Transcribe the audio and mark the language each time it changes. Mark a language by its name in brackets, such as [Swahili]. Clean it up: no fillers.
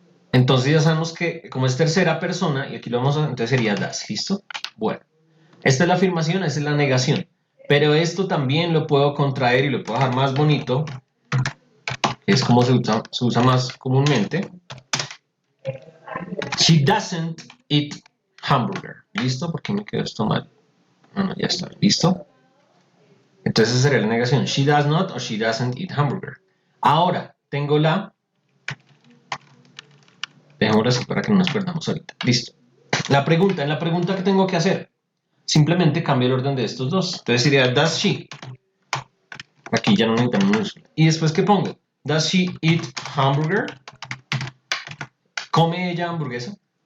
[Spanish] Entonces ya sabemos que como es tercera persona, y aquí lo vamos a... Entonces sería das. ¿Listo? Bueno. Esta es la afirmación, esta es la negación. Pero esto también lo puedo contraer y lo puedo dejar más bonito. Es como se usa más comúnmente. [English] She doesn't eat hamburger. [Spanish] ¿Listo? ¿Por qué me quedó esto mal? No, ya está. ¿Listo? Entonces sería la negación. [English] She does not o she doesn't eat hamburger. [Spanish] Ahora, tengo la... Dejémoslo así para que no nos perdamos ahorita. Listo. La pregunta, en la pregunta que tengo que hacer, simplemente cambio el orden de estos dos. Entonces sería, [English] does she? [Spanish] Aquí ya no necesitamos minúscula. Y después, ¿qué pongo? [English] Does she eat hamburger? [Spanish] ¿Come ella hamburguesa?